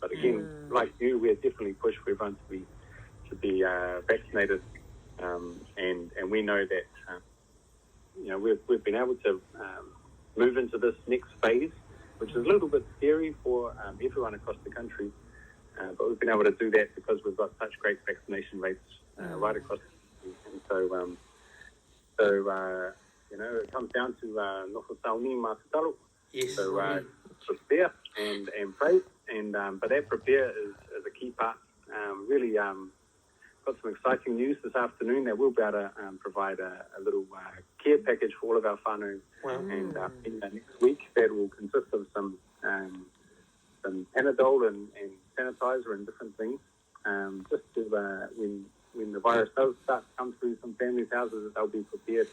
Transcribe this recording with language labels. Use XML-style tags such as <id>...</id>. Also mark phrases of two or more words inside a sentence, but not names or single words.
<en>But again, like you, we're definitely push for everyone to be vaccinated, and we know that we've been able to move into this next phase, which is a little bit scary for everyone across the country, but we've been able to do that because we've got such great vaccination rates right across the country. And so it comes down to</en> <sm>Nofo sauni ma tatalo,</sm> <en>Yes. So prepare and pray, and but that prepare is a key part. Really got some exciting news this afternoon that we'll be able to provide a little care package for all of our whānau. Wow. And next week that will consist of some Panadol and sanitizer and different things, just to when the virus does start to come through some families' houses, that they'll be prepared.</en>